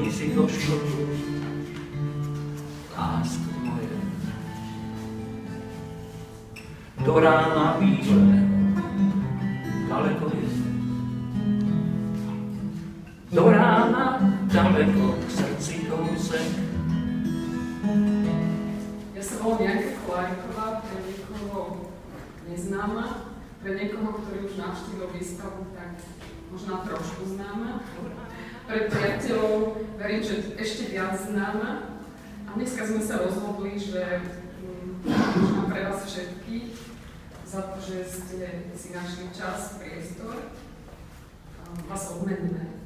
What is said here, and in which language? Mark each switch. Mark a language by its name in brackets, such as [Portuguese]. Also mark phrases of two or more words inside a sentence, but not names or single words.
[Czech] do školy, lásko moje. Do rána bíleho, daleko je. Do rána daleko k srdci kousek. [Slovak] Ja sa volám Janka Kolárková, pre niekoho neznáma, pre niekoho, ktorý už navštívil výstavu, tak možno trošku známa. Pre priateľov verím, že ešte viac známa. A dneska sme sa rozhodli, že možno pre vás všetkých, za to, že ste si našli čas, priestor, vás odmeníme.